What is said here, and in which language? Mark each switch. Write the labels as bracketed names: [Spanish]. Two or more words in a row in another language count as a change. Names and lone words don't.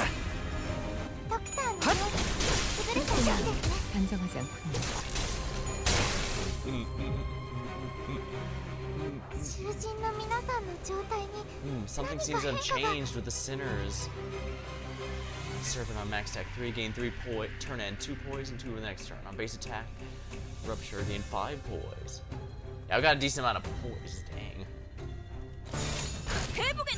[Japanese] ドクターの能力優れたようですね。 [Korean] 단정하지 않군요. [Japanese] 囚人の皆さんの状態に [English] Something seems to have changed with the sinners. Serpent on max attack 3, gain 3 poise, turn end 2 poise and 2 the next turn. On base attack, rupture, gain 5 poise. Yeah, I've got a decent amount of poise, dang. [Korean] 해보겠네.